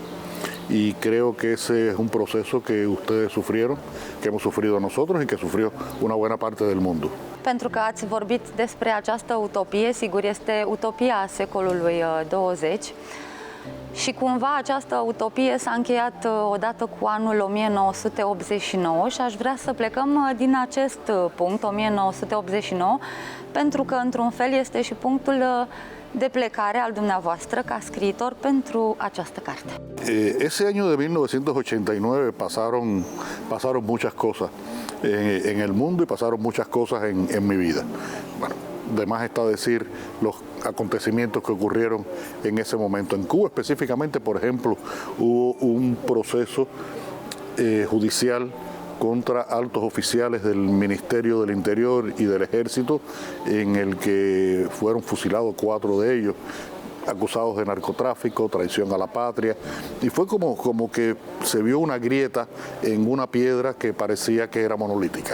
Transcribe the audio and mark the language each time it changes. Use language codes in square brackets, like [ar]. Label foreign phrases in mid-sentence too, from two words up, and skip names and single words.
[es] Y creo que ese es un proceso que ustedes sufrieron, que hemos sufrido nosotros y que sufrió una buena parte del mundo. [ro] Pentru că ați vorbit despre această utopie, sigur este utopia secolului 20, și cumva această utopie s-a încheiat odată cu anul 1989 și aș vrea să plecăm din acest punct, 1989, pentru că într-un fel este și punctul de plecare al dumneavoastră ca scriitor pentru această carte. [es] Ese año de 1989 pasaron muchas cosas en el mundo y pasaron muchas cosas en mi vida. Bueno, de más está decir los acontecimientos que ocurrieron en ese momento. En Cuba específicamente, por ejemplo, hubo un proceso judicial contra altos oficiales del Ministerio del Interior y del Ejército, en el que fueron fusilados 4 de ellos, acusados de narcotráfico, traición a la patria, y fue como que se vio una grieta en una piedra que parecía que era monolítica.